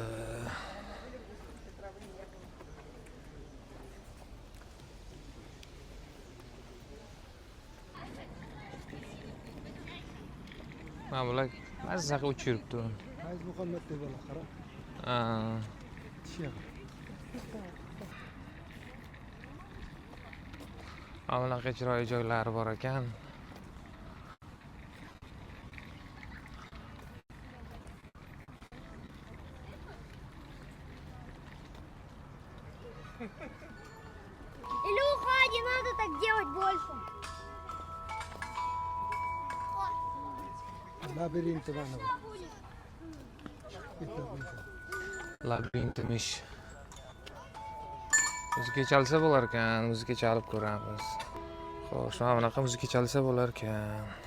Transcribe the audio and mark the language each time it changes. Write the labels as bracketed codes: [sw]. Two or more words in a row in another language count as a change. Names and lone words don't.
[uz] Mana bular mazza qilib uchib yuribdi. Aziz Muhammad deb qara. Bunaqa chiroyli joylari bor ekan. [ru] Илюха, не надо так делать больше. [uz] Labirint mana bu. Labirintimiz. Muzika chalsa bo'lar ekan, muzika chalib ko'ramiz. Xo'sh, mana bunaqa muzika chalsa bo'lar ekan.